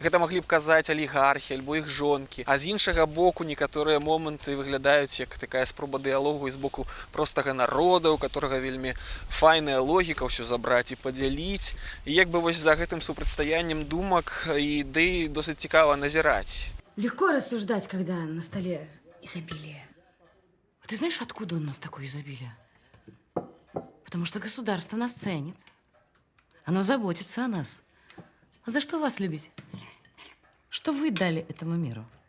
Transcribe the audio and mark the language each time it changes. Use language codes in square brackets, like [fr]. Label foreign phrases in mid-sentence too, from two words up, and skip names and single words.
[be] Гэта маглі б казаць алігархі альбо іх жонкі. А з іншага боку некаторыя моманты выглядаюць як такая спроба дыялогу з боку простага народа, у которага вельмі файная логіка ўсё забраць і падзяліць. І як бы вось за гэтым супрацьстаяннем думак і ідэй досыць цікава назіраць. [ru] Легко рассуждать, когда на столе изобилие. А ты знаешь, откуда у нас такое изобилие? Потому что государство нас ценит. Оно заботится о нас. А за что вас любить? Что вы дали этому миру?